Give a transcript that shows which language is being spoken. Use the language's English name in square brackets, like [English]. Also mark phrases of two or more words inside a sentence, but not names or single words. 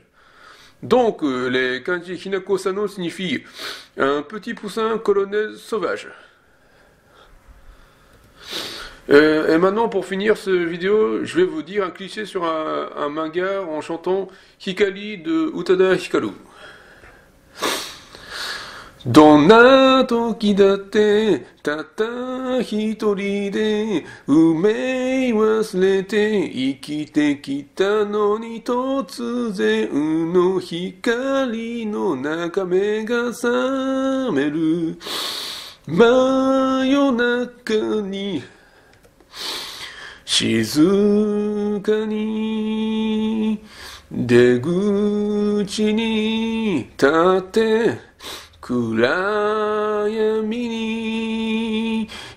[French] Donc les kanji Hinako Sano signifient un petit poussin colonel sauvage. Et maintenant, pour finir cette vidéo, je vais vous dire un cliché sur un manga en chantant Hikari de Utada Hikaru. [Japanese] どんな時だってたった一人で運命忘れて生きてきたのに突然の光の中目が覚める真夜中に静かに出口に立って暗闇に